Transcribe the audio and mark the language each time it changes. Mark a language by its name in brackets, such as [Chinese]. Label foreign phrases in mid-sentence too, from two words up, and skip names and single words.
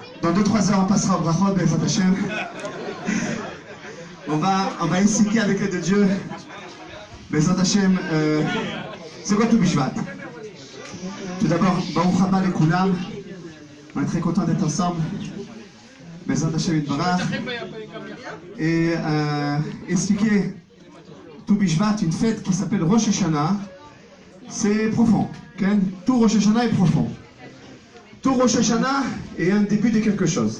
[French] Dans 2-3 heures, on passera au brachot, [Hebrew] בעזרת השם. [French] On va expliquer avec l'aide de Dieu. [Hebrew] בעזרת השם, [French] c'est quoi tout Bishvat? Tout d'abord, [Hebrew] ברוך הבא לכולם. [French] On est très content d'être ensemble. [Hebrew] בעזרת השם יתברך. [French] Et expliquer tout Bishvat, une fête qui s'appelle Rosh Hashanah, c'est profond. Okay? Tout Rosh Hashanah est profond. Tout Rosh Hashanah est un début de quelque chose.